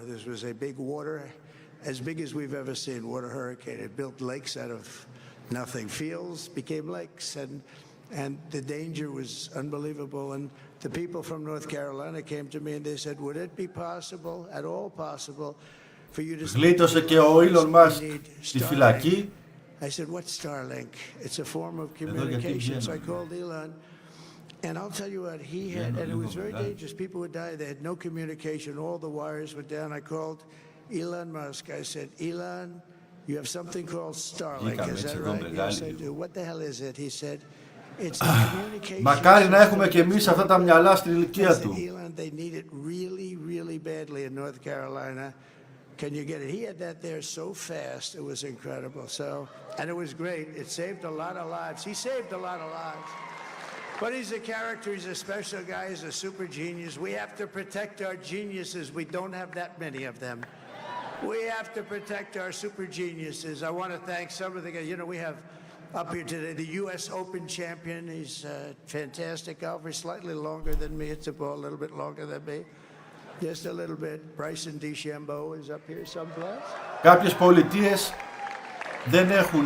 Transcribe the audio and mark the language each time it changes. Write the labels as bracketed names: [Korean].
[English] This was a big water, as big as we've ever seen, water hurricane. It built lakes out of nothing. Fields became lakes, and the danger was unbelievable. And the people from North Carolina came to me and they said, "Would it be possible, at all possible, for you to..." [Greek] Γλίτωσε και ο Elon Musk στη φυλακή. [English] I said, "What's Starlink?" It's a form of communication. So I called Elon, and I'll tell you what, he had, and it was very dangerous. People would die. They had no communication. All the wires were down. I called Elon Musk. I said, "Elon, you have something called Starlink. Is that right?" "Yes, I do." "What the hell is it?" He said, "It's a communication." [Greek] Μακάρι να έχουμε και εμείς αυτά τα μυαλά στην ηλικία του. [English] Elon, they need it really, really really badly in North Carolina. Can you get it? He had that there so fast, it was incredible. So, and it was great. It saved a lot of lives. He saved a lot of lives. But he's a character, he's a special guy, he's a super genius. We have to protect our geniuses. We don't have that many of them. We have to protect our super geniuses. I want to thank some of the guys. You know, we have up here today the U.S. Open champion. He's fantastic golfer, slightly longer than me. Hits the ball a little bit longer than me. Just a little bit. Bryson DeChambeau is up here someplace. [Greek] Κάποιες πολιτείες δεν έχουν